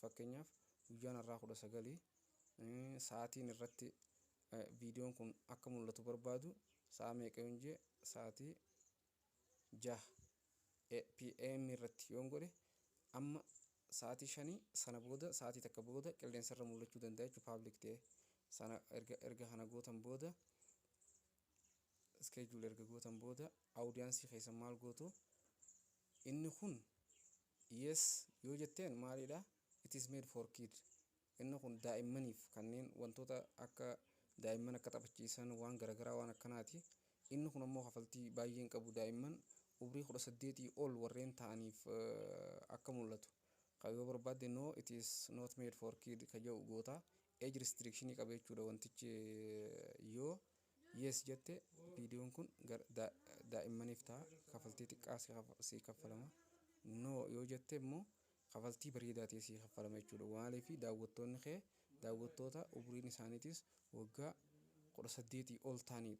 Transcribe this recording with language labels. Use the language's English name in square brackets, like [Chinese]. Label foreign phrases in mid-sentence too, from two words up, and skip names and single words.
[Oromo] Fakkeenyaaf guyyaan irraa 19 sa'aatiin irratti viidiyoon kun akka mul'atu barbaadu sa'a meeqa yoo jee sa'aatii 6 PM irratti yoo godhe amma sa'aatii 5 sana booda sa'aatii takka booda qilleensa irra mul'achuu danda'a jechuudha. Public ta'e sana erga kana gootan booda schedule erga gootan booda audience keessan maal gootu inni kun yes yoo jetteen maalidha? [English] It is made for kids. [Oromo] Inni kun daa'immaniif kanneen wantoota akka daa'imman akka taphachiisan waan garaagaraa waan akkanaati. Inni kun ammoo kafaltii baay'een qabu. Daa'imman umrii 18 ol warreen ta'aniif akka mul'atu. Yoo barbaadde [English] no it is not made for kid [Oromo] kaja'u goota. [English] Age restriction [Oromo] qaba jechuudha wantichi. Yoo yes jette viidiyoon kun daa'immaniif ta'a. Kafaltii xiqqaa si kaffalama. No yoo jette immoo kafaltii bareedaa ta'e sii kaffalama jechuudha. Maaliif daawwattoonni kee daawwattoota umuriin isaaniitis waggaa 18 ol ta'anidha.